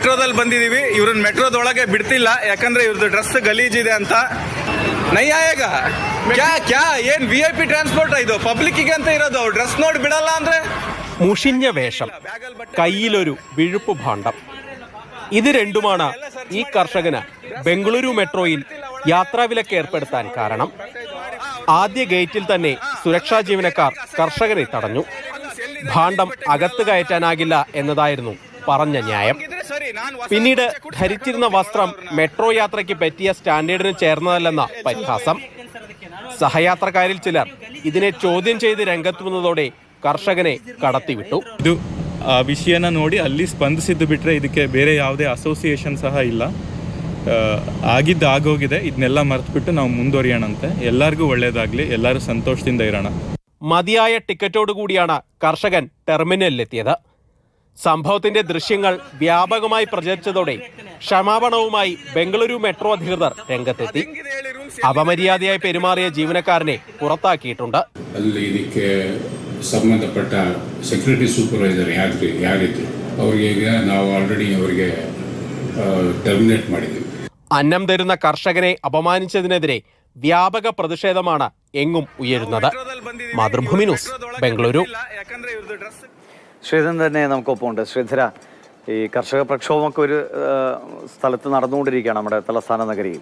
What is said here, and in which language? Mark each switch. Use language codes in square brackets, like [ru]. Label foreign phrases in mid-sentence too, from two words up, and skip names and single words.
[kn] ಮೆಟ್ರೋದಲ್ಲಿ ಬಂದಿದೀವಿ. ಇವ್ರನ್ನ ಮೆಟ್ರೋದೊಳಗೆ ಬಿಡ್ತಿಲ್ಲ, ಯಾಕಂದ್ರೆ ಇವ್ರದ್ದು ಡ್ರೆಸ್ ಗಲೀಜಿದೆ ಅಂತ. [hi] नहीं आएगा क्या क्या [kn] ಏನ್ VIP ಟ್ರಾನ್ಸ್ಪೋರ್ಟ್ ಇದು? ಪಬ್ಲಿಕ್ಕಿಗೆ ಅಂತ ಇರೋದು. ಡ್ರೆಸ್ ನೋಡಿ ಬಿಡಲ್ಲ ಅಂದ್ರೆ. [ml] മുഷിഞ്ഞ വേഷം, കയ്യിലൊരു വിഴുപ്പ് ഭാണ്ഡം, ഇത് രണ്ടുമാണ് ഈ കർഷകന് ബംഗളൂരു മെട്രോയിൽ യാത്രാവിലക്ക് ഏർപ്പെടുത്താൻ കാരണം. ആദ്യ ഗേറ്റിൽ തന്നെ സുരക്ഷാ ജീവനക്കാർ കർഷകരെ തടഞ്ഞു. ഭാണ്ഡം അകത്ത് കയറ്റാനാകില്ല എന്നതായിരുന്നു പറഞ്ഞ ന്യായം. പിന്നീട് ധരിച്ചിരുന്ന വസ്ത്രം മെട്രോ യാത്രയ്ക്ക് പറ്റിയ സ്റ്റാൻഡേർഡിന് ചേർന്നതല്ലെന്ന പരിഹാസം. സഹയാത്രക്കാരിൽ ചിലർ ഇതിനെ ചോദ്യം ചെയ്ത് രംഗത്ത് വന്നതോടെ കർഷകനെ കടത്തിവിട്ടു. [kn] ಇದು ವಿಷಯನ ನೋಡಿ ಅಲ್ಲಿ ಸ್ಪಂದಿಸಿದ್ದು ಬಿಟ್ಟರೆ ಇದಕ್ಕೆ ಬೇರೆ ಯಾವುದೇ ಅಸೋಸಿಯೇಷನ್ ಸಹ ಇಲ್ಲ. ಆಗಿದ್ದು ಆಗೋಗಿದೆ, ಇದನ್ನೆಲ್ಲ ಮರೆತುಬಿಟ್ಟು ನಾವು ಮುಂದುವರಿಯೋಣಂತೆ. ಎಲ್ಲರಿಗೂ ಒಳ್ಳೇದಾಗಲಿ, ಎಲ್ಲರೂ ಸಂತೋಷದಿಂದ ಇರೋಣ. [ml] മതിയായ ടിക്കറ്റോടുകൂടിയാണ് കർഷകൻ ടെർമിനലിലെത്തിയത്. സംഭവത്തിന്റെ ദൃശ്യങ്ങൾ വ്യാപകമായി പ്രചരിച്ചതോടെ ക്ഷമാപണവുമായി ബംഗളൂരു മെട്രോ അധികൃതർ രംഗത്തെത്തി. അപമര്യാദയായി പെരുമാറിയ ജീവനക്കാരനെ പുറത്താക്കിയിട്ടുണ്ട്. [kn] ಸಂಬಂಧಪಟ್ಟ [en] security supervisor [kn] ಯಾರಿದ್ರು ಅವರಿಗೆ ನಾವು ಆಲ್ರೆಡಿ ಅವರಿಗೆ ടെർമിനേറ്റ് ಮಾಡಿದ್ದೀವಿ. [ml] അന്നം തരുന്ന കർഷകരെ അപമാനിച്ചതിനെതിരെ വ്യാപക പ്രതിഷേധമാണ് എങ്ങും ഉയരുന്നത്. മാതൃഭൂമി ന്യൂസ്, ബംഗളൂരു. ശ്രീധരൻ തന്നെ നമുക്കൊപ്പമുണ്ട്. ശ്രീധര, ഈ കർഷക പ്രക്ഷോഭമൊക്കെ ഒരു സ്ഥലത്ത് നടന്നുകൊണ്ടിരിക്കുകയാണ് നമ്മുടെ തലസ്ഥാന നഗരിയിൽ.